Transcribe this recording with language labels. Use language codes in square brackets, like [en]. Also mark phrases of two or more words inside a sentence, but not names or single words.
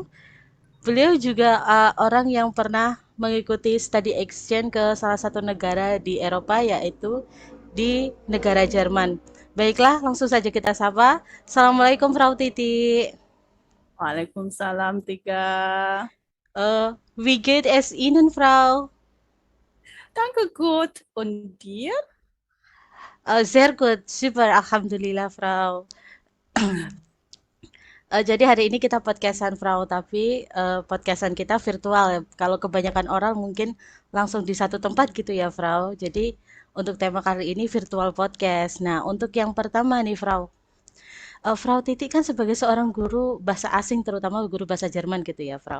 [id] Beliau juga orang yang pernah mengikuti [en] study exchange [id] ke salah satu negara di Eropa, yaitu di negara Jerman. Baiklah, langsung saja kita sapa. Assalamualaikum Frau Titi. Waalaikumsalam Tiga. [de] Wie geht es Ihnen, Frau? Danke gut. Und dir? Sehr gut, super, Alhamdulillah, Frau. [id] Jadi hari ini kita podcastan, Frau, tapi podcastan kita virtual ya. Kalau kebanyakan orang mungkin langsung di satu tempat gitu ya, Frau. Jadi untuk tema kali ini [en] virtual podcast. [id] Nah, untuk yang pertama nih, Frau. Frau Titi kan sebagai seorang guru bahasa asing, terutama guru bahasa Jerman gitu ya, Frau.